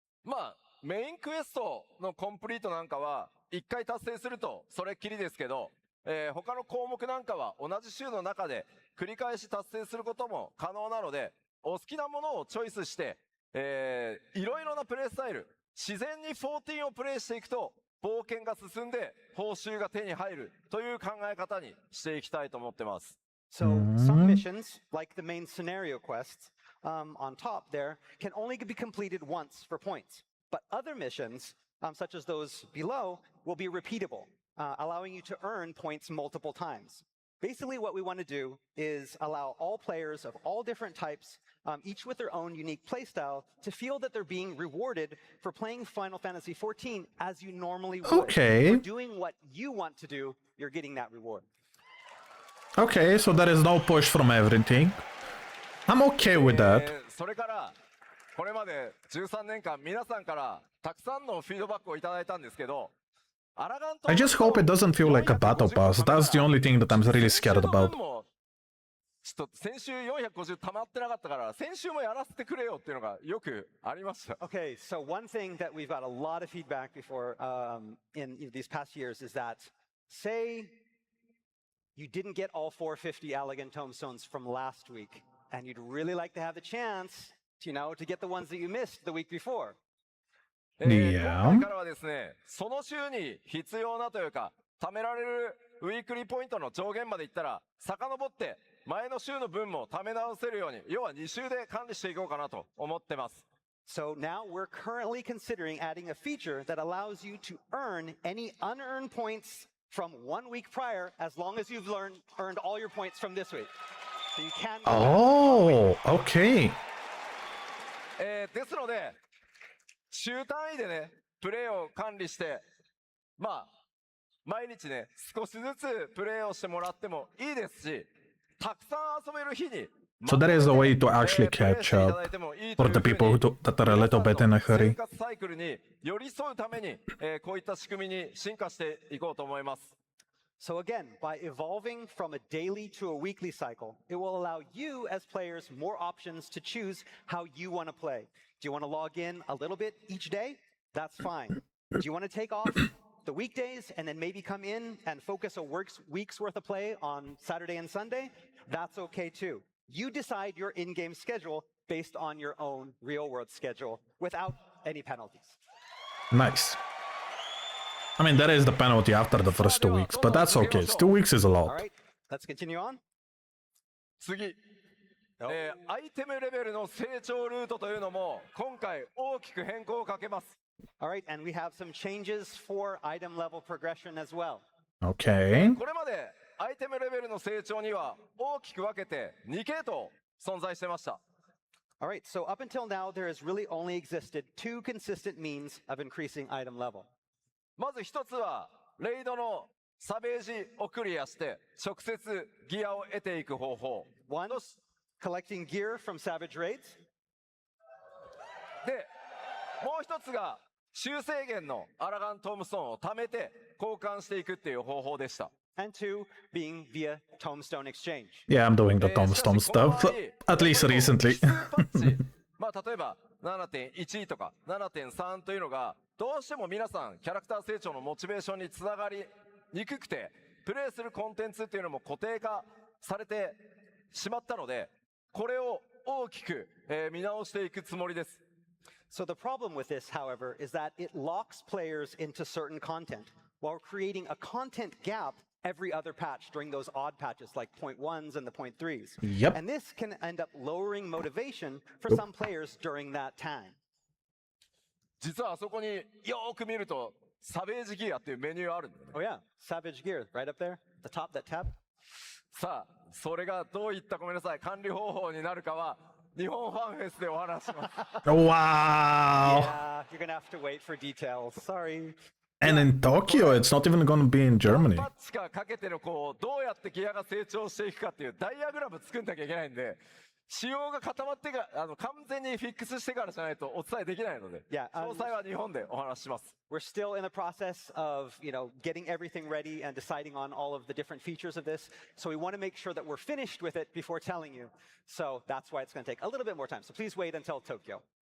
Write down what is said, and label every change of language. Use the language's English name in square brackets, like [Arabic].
[Japanese] まあ、メインクエストのコンプリートなんかは、一回達成するとそれっきりですけど、他の項目なんかは同じ週の中で繰り返し達成することも可能なので、お好きなものをチョイスして、いろいろなプレイスタイル、自然に14をプレイしていくと、冒険が進んで報酬が手に入るという考え方にしていきたいと思ってます。 [English] So some missions, like the main scenario quests on top there, can only be completed once for points. But other missions, such as those below, will be repeatable, allowing you to earn points multiple times. Basically, what we want to do is allow all players of all different types, each with their own unique playstyle, to feel that they're being rewarded for playing Final Fantasy XIV as you normally would. Okay. For doing what you want to do, you're getting that reward. Okay, so there is no push from everything. I'm okay with that. [Japanese] それからこれまで13年間皆さんからたくさんのフィードバックをいただいたんですけど、 [English] I just hope it doesn't feel like a battle pass. That's the only thing that I'm really scared about. [Japanese] ちょっと先週450溜まってなかったから先週もやらせてくれよっていうのがよくありました。 [English] Okay, so one thing that we've got a lot of feedback before in these past years is that, say you didn't get all 450 Elegant Tomestones from last week, and you'd really like to have the chance, to get the ones that you missed the week before. [Japanese] 今回からはですね、その週に必要なというか、貯められるウィークリーポイントの上限までいったら、遡って前の週の分も貯め直せるように、要は2週で管理していこうかなと思ってます。 [English] So now we're currently considering adding a feature that allows you to earn any unearned points from 1 week prior, as long as you've earned all your points from this week. So you can. Oh, okay. [Japanese] ですので、週単位でね、プレイを管理して、毎日ね、少しずつプレイをしてもらってもいいですし、たくさん遊べる日に、 [English] So that is a way to actually catch up for the people that are a little bit in a hurry. [Japanese] 生活サイクルに寄り添うために、こういった仕組みに進化していこうと思います。 [English] So again, by evolving from a daily to a weekly cycle, it will allow you as players more options to choose how you want to play. Do you want to log in a little bit each day? That's fine. Do you want to take off the weekdays and then maybe come in and focus a week's worth of play on Saturday and Sunday? That's okay too. You decide your in-game schedule based on your own real-world schedule without any penalties. Nice. I mean, that is the penalty after the first 2 weeks, but that's okay. 2 weeks is a All lot. right, let's continue on. [Japanese] 次、アイテムレベルの成長ルートというのも今回大きく変更をかけます。 [English] All right, and we have some changes for item level progression as well. Okay. [Japanese] これまでアイテムレベルの成長には大きく分けて2系統存在してました。 [English] All right, so up until now, there has really only existed 2 consistent means of increasing item level. [Japanese] まず一つはレイドのサベージをクリアして直接ギアを得ていく方法。 [English] One, collecting gear from Savage Raids. [Japanese] で、もう一つが修正源のアラガントームストーンを貯めて交換していくっていう方法でした。 [English] And 2, being via Tomestone Exchange. Yeah, I'm doing the Tombstone stuff, at least recently. [Japanese] 例えば 7.1 とか 7.3 というのがどうしても皆さんキャラクター成長のモチベーションにつながりにくくてプレイするコンテンツっていうのも固定化されてしまったのでこれを大きく見直していくつもりです。 [English] So the problem with this, however, is that it locks players into certain content while creating a content gap every other patch during those odd patches like 0.1s and the 0.3s. Yep. And this can end up lowering motivation for some players during that time. [Japanese] 実はあそこによーく見るとサベージギアっていうメニューあるんだよね。 [English] Oh yeah, Savage Gear, right up there, the top, that tab. [Japanese] さあ、それがどういった管理方法になるかは日本ファンフェスでお話します。 [English] Wow. Yeah, you're gonna have to wait for details. Sorry. And in Tokyo, it's not even going to be in Germany. [Japanese] パッチかけてのどうやってギアが成長していくかっていうダイアグラム作んなきゃいけないんで、仕様が固まってから完全にフィックスしてからじゃないとお伝えできないので、 [English] Yeah, [Japanese] 詳細は日本でお話しします。 [English] We're still in the process of, getting everything ready and deciding on all of the different features of this. So we want to make sure that we're finished with it before telling you. So that's why it's going to take a little bit more time. So please wait until Tokyo.